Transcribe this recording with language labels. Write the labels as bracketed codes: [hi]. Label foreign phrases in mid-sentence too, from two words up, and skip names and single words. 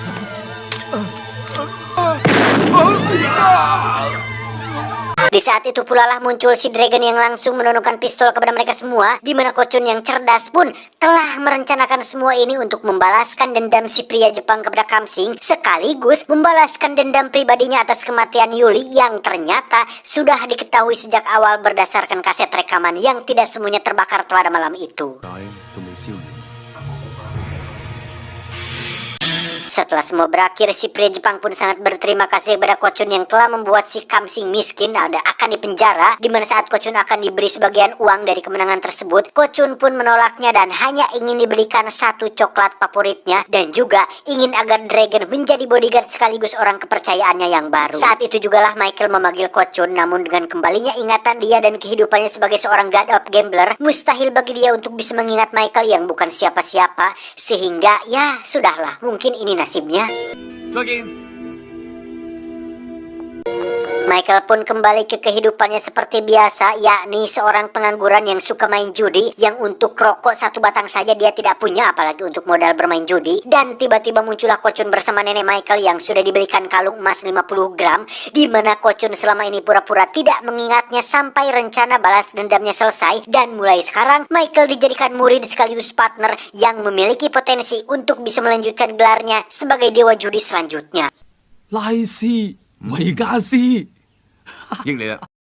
[id] Di saat itu pula lah muncul si Dragon yang langsung menodongkan pistol kepada mereka semua, di mana Kochun yang cerdas pun telah merencanakan semua ini untuk membalaskan dendam si pria Jepang kepada Kamsing, sekaligus membalaskan dendam pribadinya atas kematian Yuli yang ternyata sudah diketahui sejak awal berdasarkan kaset rekaman yang tidak semuanya terbakar pada malam itu. [yue] 解仲未燒完。 [id] Setelah semua berakhir, si pria Jepang pun sangat berterima kasih kepada Kochun yang telah membuat si Kamsing miskin dan akan dipenjara, di mana saat Kochun akan diberi sebagian uang dari kemenangan tersebut, Kochun pun menolaknya dan hanya ingin dibelikan satu coklat favoritnya dan juga ingin agar Dragon menjadi bodyguard sekaligus orang kepercayaannya yang baru. Saat itu jugalah Michael memanggil Kochun, namun dengan kembalinya ingatan dia dan kehidupannya sebagai seorang [en] god of gambler, [id] mustahil bagi dia untuk bisa mengingat Michael yang bukan siapa-siapa, sehingga ya sudahlah, mungkin ini nasibnya. [yue] 再見。 [id] Michael pun kembali ke kehidupannya seperti biasa, yakni seorang pengangguran yang suka main judi, yang untuk rokok 1 batang saja dia tidak punya, apalagi untuk modal bermain judi. Dan tiba-tiba muncullah Kochun bersama nenek Michael yang sudah dibelikan kalung emas 50 gram, di mana Kochun selama ini pura-pura tidak mengingatnya sampai rencana balas dendamnya selesai. Dan mulai sekarang Michael dijadikan murid sekaligus partner yang memiliki potensi untuk bisa melanjutkan gelarnya sebagai dewa judi selanjutnya. [yue] 拉斯維加斯。益你啦。